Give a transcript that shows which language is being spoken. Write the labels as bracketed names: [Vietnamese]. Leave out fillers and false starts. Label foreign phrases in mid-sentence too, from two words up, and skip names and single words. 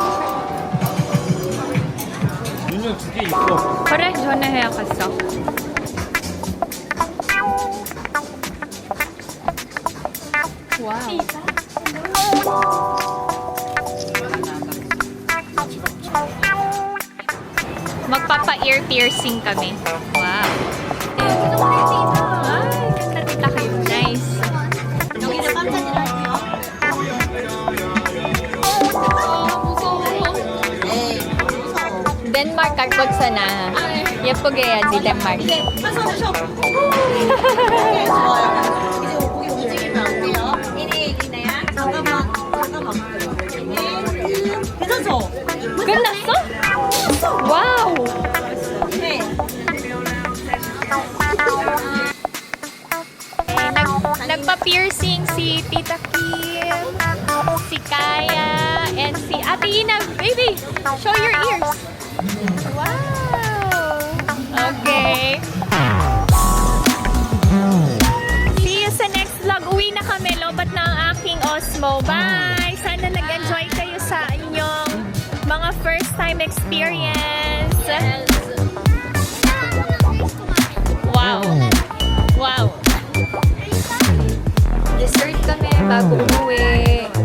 [Korean] 윤영 두 개 있어. 그래, 전화해야겠어. 와우. [Filipino] Magpapa- [English] ear piercing [Filipino] kami. Wow. Ay, ganda tita kayo. [English] Nice. [Korean] 덴마크 갈 거잖아. 예쁘게 해야지, 덴마크. 끝났어? 와우. [Filipino] Nagpa-piercing si Tita Kim, si Kaya, and si Ate Ina. [English] Baby, show your ears. Wow. [Filipino] Okay. [English] See you [Filipino] sa next vlog. Uwi na kami. Lobat na ang aking Osmo. Bye! Sana nag-enjoy kayo sa inyong mga [English] first time experience. Wow. Wow. [Filipino] Dessert kami bago umuwi.